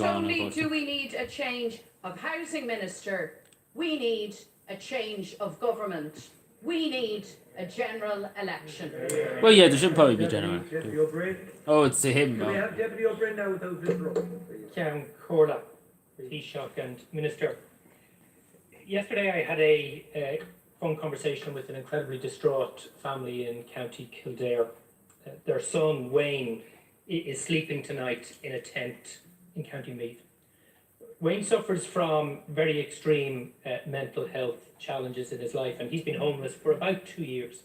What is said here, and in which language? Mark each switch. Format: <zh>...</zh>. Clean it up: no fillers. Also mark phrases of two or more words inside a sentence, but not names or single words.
<en>go on, only do unfortunately. we need a change of housing minister, we need a change of government. We need a general election. Well, yeah, there should probably be general. Deputy O'Brien. Oh, it's to him. Can we No. have Deputy O'Brien now without interrupting? Ceann Comhairle. Taoiseach and Minister. Yesterday I had a phone conversation with an incredibly distraught family in County Kildare. Their son, Wayne, is sleeping tonight in a tent in County Meath. Wayne suffers from very extreme mental health challenges in his life, and he's been homeless for about 2 years.</en>